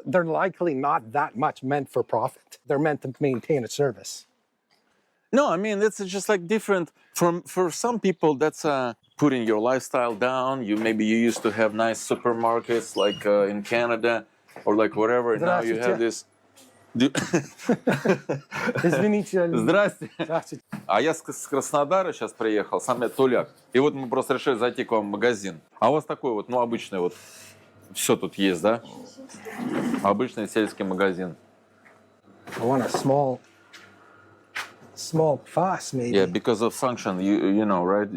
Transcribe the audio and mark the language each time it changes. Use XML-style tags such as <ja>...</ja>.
<en>They're likely not that much meant for profit. They're meant to maintain a service. No, I mean, it's just like different. For some people, that's putting your lifestyle down. Maybe you used to have nice supermarkets like in Canada or like whatever. And now you have this</en> <ru>Извините. Здрасте. Здравствуйте. А я с Краснодара сейчас приехал, сам я туляк. И вот мы просто решили зайти к вам в магазин. А у вас такой вот, ну, обычный вот, все тут есть, да? Обычный сельский магазин.</ru> <en>I want a small fuss, maybe. Yeah, because of function, you know, right?</en>